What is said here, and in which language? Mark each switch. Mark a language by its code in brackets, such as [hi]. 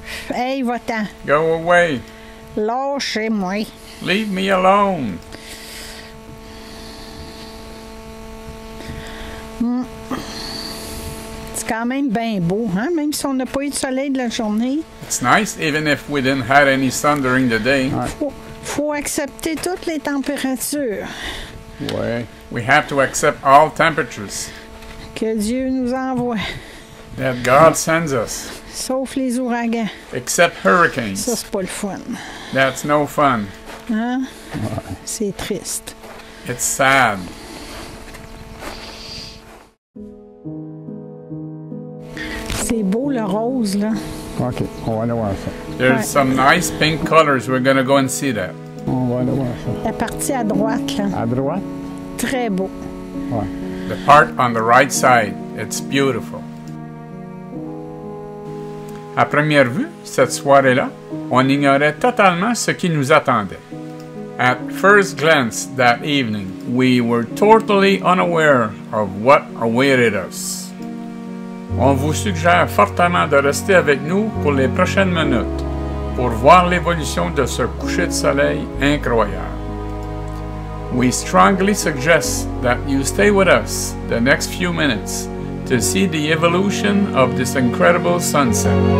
[fr] Hey, va-t'en. [en] Go away. [fr] Lâchez-moi. [en] Leave me alone. [fr] C'est quand même bien beau, hein? Même si on n'a pas eu de soleil de la journée. [en] It's nice even if we didn't have any sun during the day. [fr] Faut accepter toutes les températures Ouais. [en] We have to accept all temperatures [fr] que Dieu nous envoie, [en] that God sends us, [fr] sauf les ouragans. [en] except [fr] Ça, [en] hurricanes. [fr] c'est pas le fun. [en] That's no fun. [fr] Hein? C'est triste. [en] It's sad. [fr] C'est beau, le rose, là. OK, on va aller voir ça. [en] There's [fr] Ouais. [en] some nice pink colors. We're gonna go and see that. [fr] On va aller voir ça. La partie à droite, là. À droite? Très beau. Ouais. [en] The part on the right side, it's beautiful. [fr] À première vue, cette soirée-là, on ignorait totalement ce qui nous attendait. [en] At first glance that evening, we were totally unaware of what awaited us. [fr] On vous suggère fortement de rester avec nous pour les prochaines minutes pour voir l'évolution de ce coucher de soleil incroyable. [en] We strongly suggest that you stay with us the next few minutes to see the evolution of this incredible sunset.